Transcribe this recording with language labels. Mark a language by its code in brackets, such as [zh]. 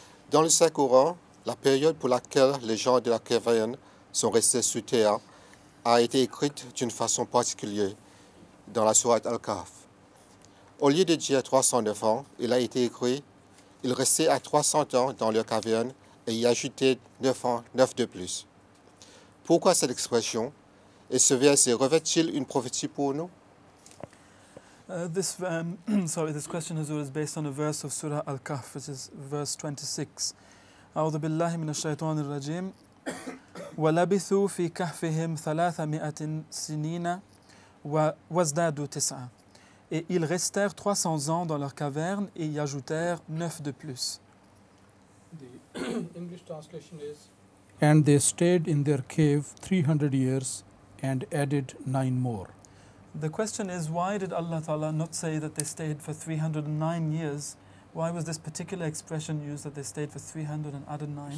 [fr] Dans le Saint-Coran, la période pour laquelle les gens de la caverne sont restés sous terre a été écrite d'une façon particulière dans la sourate Al-Kahf. Au lieu de dire 309 ans, il a été écrit « Ils restaient à 300 ans dans leur caverne et y ajoutaient 9 ans, 9 de plus ». Pourquoi cette expression? Et ce verset revêt-il une prophétie pour nous? [en] This question is based on a verse of Surah Al-Kahf, which is verse 26. [ar] أعوذ بالله من الشيطان الرجيم ولبثوا في كهفهم 300 سنين وازدادوا 9. [fr] Et ils restèrent 300 ans dans leur caverne et y ajoutèrent 9 de plus. [en] The English translation is and they stayed in their cave 300 years and added 9 more. The question is, why did Allah Ta'ala not say that they stayed for 309 years? Why was this particular expression used that they stayed for 300 and added 9?